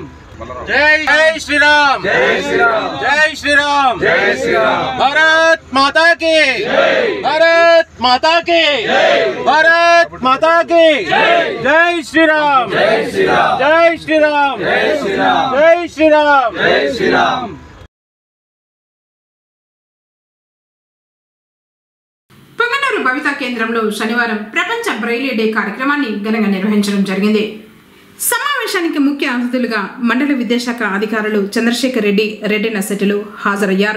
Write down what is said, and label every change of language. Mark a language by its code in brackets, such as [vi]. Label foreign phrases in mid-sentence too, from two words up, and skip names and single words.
[hi] जय श्रीराम, जय श्रीराम, जय श्रीराम, जय श्रीराम. भारत माता की जय, भारत माता की जय, भारत माता की जय. जय श्रीराम, जय श्रीराम, जय श्रीराम, जय श्रीराम, जय श्रीराम, जय श्रीराम. [te] పొంగనూరు భవిత కేంద్రంలో శనివారం ప్రపంచ బ్రెయిలీ డే కార్యక్రమాన్ని ఘనంగా నిర్వహించడం జరిగింది. సమావేశానికి ముఖ్య అతిథులుగా మండల విద్యాశాఖ అధికారులు చంద్రశేఖర్ రెడ్డి, రెడ్డి నర్సెట్లు హాజరయ్యారు.